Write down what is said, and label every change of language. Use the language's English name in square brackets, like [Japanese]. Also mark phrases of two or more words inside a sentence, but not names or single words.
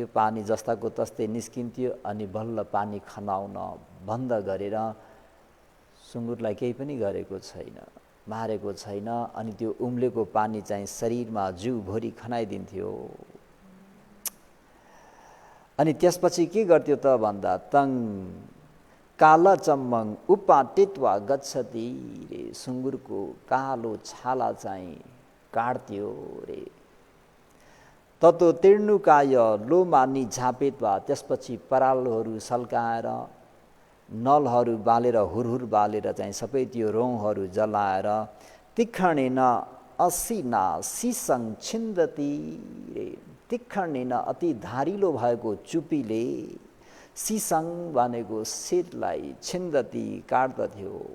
[Nepali] पानी जस्ताको तस्तै निस्किन्थ्यो अनि बल्ल पानी खनाउन बन्द गरेर सुँगुरलाई केही पनि गरेको छैन, मारेको छैन। अनि त्यो उम्लेको पानी चाहिँ शरीरमा जिउभरि खनाइदिन्थ्यो। अनि त्यसपछि के गर्थ्यो त भन्दा [Pali] तङ कालचम्मङ उपाटित्वा गच्छति [Nepali] रे। सुँगुरको कालो छाला चाहिँ काट्थ्यो रे। [Pali] ततो तीर्णुकाय लोमानी झापेत्वा [Nepali] त्यसपछि परालहरू सल्काएर नलहरू बालेर हुरहुर बालेर चाहिँ सबै त्यो रौँहरू जलाएर [Pali] तीक्ष्णेन असिना सिसङ छिन्दती [Nepali] रे। तीक्ष्णेन अति धारिलो भएको चुपीले सिसङ भनेको शिरलाई छिन्दती काट्दथ्यो।